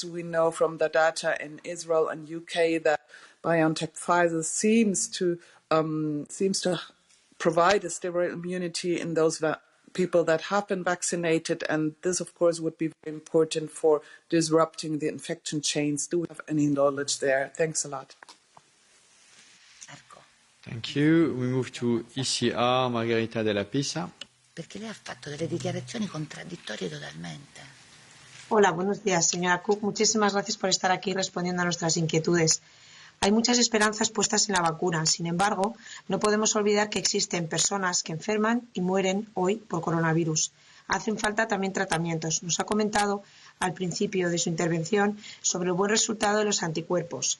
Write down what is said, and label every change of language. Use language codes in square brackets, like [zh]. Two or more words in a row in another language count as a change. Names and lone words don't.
[en] We know from the data in Israel and UK that BioNTech Pfizer seems to provide a sterile immunity in those people that have been vaccinated, and this of course would be very important for disrupting the infection chains. Do we have any knowledge there? Thanks a lot. Thank you. We move to ECR, Margarita Della Pisa. [it] Perché lei ha fatto delle dichiarazioni contraddittorie totalmente. [es] Hola, buenos días, señora Cook. Muchísimas gracias por estar aquí respondiendo a nuestras inquietudes. Hay muchas esperanzas puestas en la vacuna. Sin embargo, no podemos olvidar que existen personas que enferman y mueren hoy por coronavirus. Hacen falta también tratamientos. Nos ha comentado al principio de su intervención sobre el buen resultado de los anticuerpos.